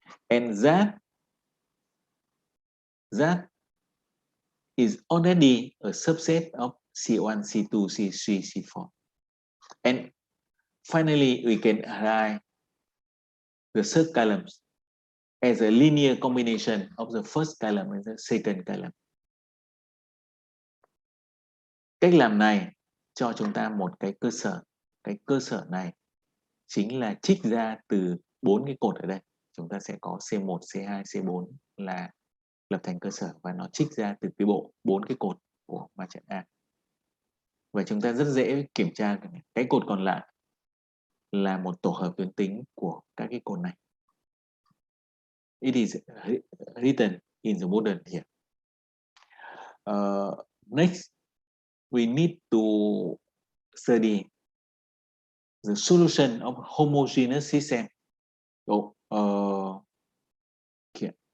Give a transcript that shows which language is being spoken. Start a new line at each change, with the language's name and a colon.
English: And that is already a subset of C1, C2, C3, C4. And finally, we can write the third columns as a linear combination of the first column and the second column.
Vietnamese: Cách làm này cho chúng ta một cái cơ sở. Cái cơ sở này chính là trích ra từ 4 cái cột ở đây. Chúng ta sẽ có C1, C2, C4 là lập thành cơ sở, và nó trích ra từ cái bộ 4 cái cột của ma trận A. Và chúng ta rất dễ kiểm tra cái cột còn lại là một tổ hợp tuyến tính của các cái cột này.
English: It is written in the model here. Next, we need to study the solution of homogeneous system. So, okay.